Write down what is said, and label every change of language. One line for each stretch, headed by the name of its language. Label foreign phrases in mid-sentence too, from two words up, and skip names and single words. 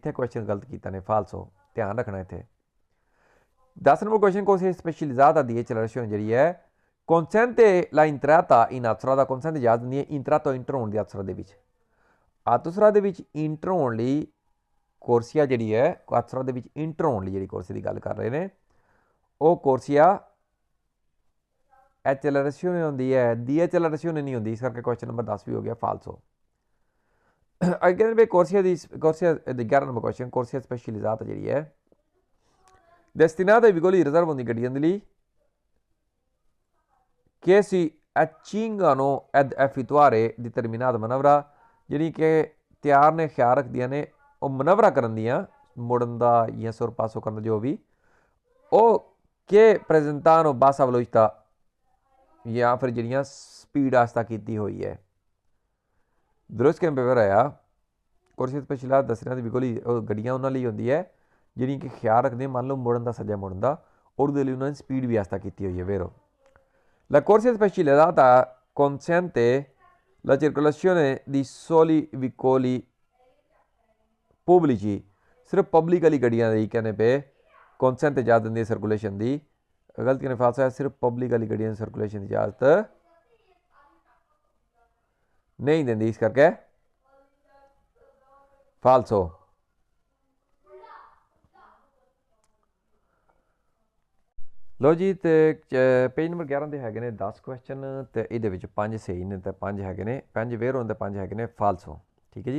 Punjabi: ਇੱਥੇ ਕੁਐਸਚਨ ਗਲਤ ਕੀਤਾ ਨੇ, ਫਾਲਸੋ, ਧਿਆਨ ਰੱਖਣਾ ਇੱਥੇ। 10 ਨੰਬਰ ਕੁਐਸਚਨ
Italian: corsia specializzata
Punjabi: ਦੀ accelerazione ਜਿਹੜੀ ਹੈ
Italian: consente la entrata in autostrada,
Punjabi: consente ਇਜਾਜ਼ਤ ਦਿੰਦੀ ਹੈ ਇੰਟਰਾਤੋਂ ਇੰਟਰ ਹੋਣ ਦੀ autostrada ਦੇ ਵਿੱਚ। autostrada ਦੇ ਵਿੱਚ ਇੰਟਰ ਹੋਣ ਲਈ corsia ਜਿਹੜੀ ਹੈ, autostrada ਦੇ ਵਿੱਚ ਇੰਟਰ ਹੋਣ ਲਈ ਜਿਹੜੀ corsia ਦੀ ਗੱਲ ਕਰ ਰਹੇ ਨੇ ਉਹ
Italian: corsia accelerazione
Punjabi: ਹੁੰਦੀ ਹੈ, ਦੀ accelerazione ਨਹੀਂ ਹੁੰਦੀ, ਇਸ ਕਰਕੇ ਕੁਐਸਚਨ ਨੰਬਰ 10 ਵੀ ਹੋ ਗਿਆ ਫਾਲਸੋ। ਅੱਗੇ ਵੀ corsia ਦੀ 11 ਨੰਬਰ ਕੁਐਸਚਨ
Italian: corsia specializzata
Punjabi: ਜਿਹੜੀ ਹੈ
Italian: destinata ai veicoli di riserva di
Punjabi: ਗੱਡੀਆਂ ਦੇ ਲਈ
Italian: che si accingano ad effettuare determinata manovra,
Punjabi: ਜਿਹੜੀ ਕਿ ਤਿਆਰ ਨੇ, ਖਿਆਲ ਰੱਖਦੀਆਂ ਨੇ ਉਹ ਮਨਵਰਾ ਕਰਨ ਦੀਆਂ, ਮੁੜਨ ਦਾ ਜਾਂ sorpasso ਕਰਨ ਦਾ, ਜੋ ਵੀ ਉਹ
Italian: che presentano bassa velocità
Punjabi: ਜਾਂ ਫਿਰ ਜਿਹੜੀਆਂ ਸਪੀਡ ਆਸਤਾ ਕੀਤੀ ਹੋਈ ਹੈ। ਦਰੁਸਤ ਕੈਂਪ ਪੇਪਰ ਆਇਆ
Italian: corsia specializzata
Punjabi: ਦੱਸਣਾ ਦੀ veicoli ਗੱਡੀਆਂ ਉਹਨਾਂ ਲਈ ਹੁੰਦੀ ਹੈ ਜਿਹੜੀਆਂ ਕਿ ਖਿਆਲ ਰੱਖਦੇ, ਮੰਨ ਲਓ ਮੁੜਨ ਦਾ, ਸੱਜਾ ਮੁੜਨ ਦਾ, ਔਰ ਉਹਦੇ ਲਈ ਉਹਨਾਂ ਨੇ ਸਪੀਡ ਵੀ ਆਸਤਾ ਕੀਤੀ ਹੋਈ ਹੈ,
Italian: vero? La corsia specializzata consente la circolazione di soli veicoli pubblici,
Punjabi: ਸਿਰਫ ਪਬਲਿਕ ਵਾਲੀ ਗੱਡੀਆਂ ਦੀ ਕਹਿੰਦੇ ਪਏ consente ਇਜਾਜ਼ਤ ਦਿੰਦੀ ਹੈ ਸਰਕੂਲੇਸ਼ਨ ਦੀ। ਗਲਤ ਕਹਿੰਦੇ ਫਾਲਸ ਹੈ, ਸਿਰਫ ਪਬਲਿਕ ਵਾਲੀ ਗੱਡੀਆਂ ਦੀ ਸਰਕੂਲੇਸ਼ਨ ਦੀ ਇਜਾਜ਼ਤ ਨਹੀਂ ਦਿੰਦੀ, ਇਸ ਕਰਕੇ ਫਾਲਸੋ। ਲਓ ਜੀ, ਤੇ ਪੇਜ ਨੰਬਰ 11 ਦੇ ਹੈਗੇ ਨੇ 10 ਕੁਐਸਚਨ ਤੇ ਇਹਦੇ ਵਿੱਚ 5 ਸਹੀ ਨੇ ਤੇ 5 ਹੈਗੇ ਨੇ, 5 ਵੇਰੋ ਤੇ 5 ਹੈਗੇ ਨੇ ਫਾਲਸੋ, ਠੀਕ ਹੈ ਜੀ।